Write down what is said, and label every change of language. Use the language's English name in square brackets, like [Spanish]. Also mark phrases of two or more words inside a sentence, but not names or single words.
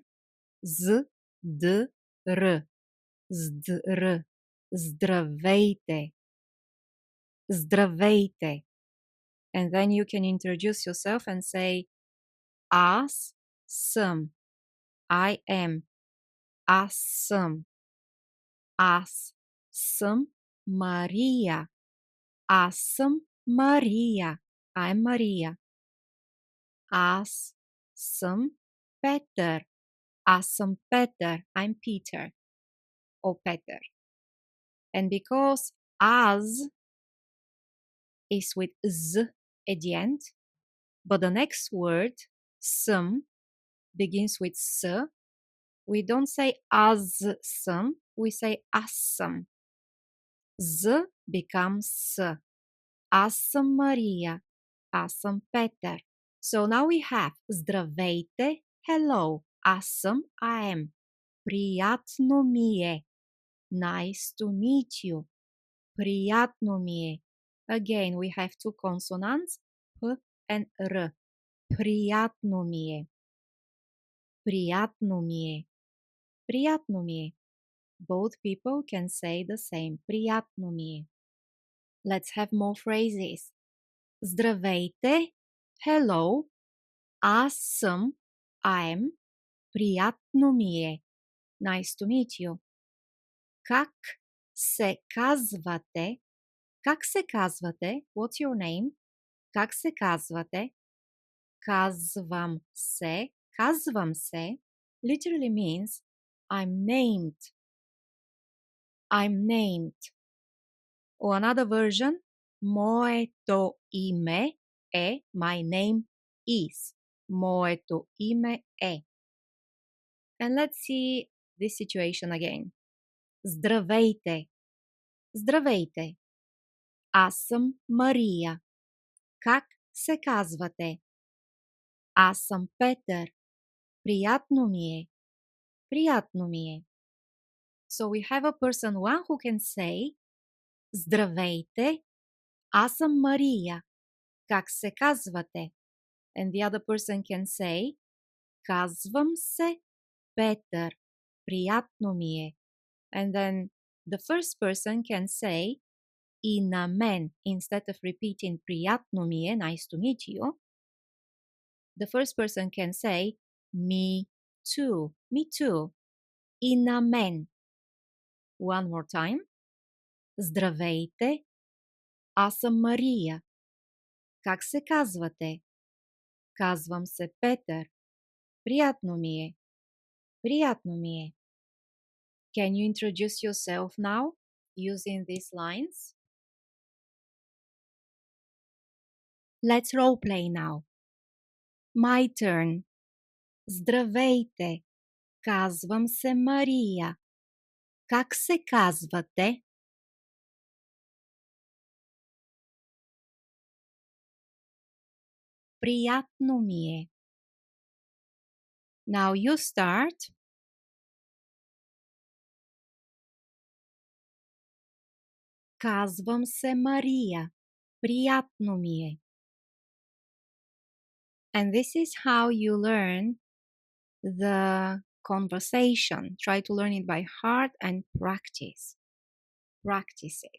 [English] Z, D, R. Zdr. [Bulgarian] Здравейте. Здравейте. [English] And then you can introduce yourself and say [Bulgarian] Аз съм. [English] I am. [Bulgarian] Аз съм. Аз съм Мария. Аз съм Мария. [English] I'm Maria. [Bulgarian] Аз съм Петър. Аз съм [English] Peter. I'm Peter. Or Peter. And because as is with z at the end, but the next word, some, begins with s, we don't say as some, we say [Bulgarian] аз съм. [English] Z becomes s. [Bulgarian] Аз съм Мария. Аз съм Петър. [English] So now we have здравейте, hello. [Bulgarian] Аз съм, [English] I am. [Bulgarian] Приятно ми е. [English] Nice to meet you. [Bulgarian] Приятно ми е. [English] Again, we have two consonants, p and r. [Bulgarian] Приятно ми е. Приятно ми е. Приятно ми е. [English] Both people can say the same. [Bulgarian] Приятно ми е. [English] Let's have more phrases. [Bulgarian] Здравейте. Hello. Аз съм. I'm. Приятно ми е. [English] Nice to meet you. [Bulgarian] Как се казвате? Как се казвате? [English] What's your name? [Bulgarian] Как се казвате? Казвам се. Казвам се [English] literally means I'm named. I'm named. Or another version, [Bulgarian] моето име е, [English] my name is. [Bulgarian] Моето име е. [English] And let's see this situation again. [Bulgarian] Здравейте. Здравейте. Аз съм Мария. Как се казвате? Аз съм Петър. Приятно ми е. Приятно ми е. [English] So we have a person one who can say Здравейте. [Bulgarian] Аз съм Мария. Как се казвате? [English] And the other person can say [Bulgarian] Казвам се Петър. Приятно ми е. [English] And then the first person can say [Bulgarian] и на мен, [English] instead of repeating [Bulgarian] приятно ми е, [English] nice to meet you, the first person can say me too, me too, [Bulgarian] и на мен. [English] One more time. [Bulgarian] Здравейте, аз съм Мария. Как се казвате? Казвам се Петър. Приятно ми е. Приятно ми е. [English] Can you introduce yourself now using these lines? Let's role play now. My turn. [Bulgarian] Здравейте. Казвам се Мария. Как се казвате? Приятно ми е. [English] Now you start. [Bulgarian] Казвам се Мария. Приятно ми е. [English] And this is how you learn the conversation. Try to learn it by heart and practice. Practice it.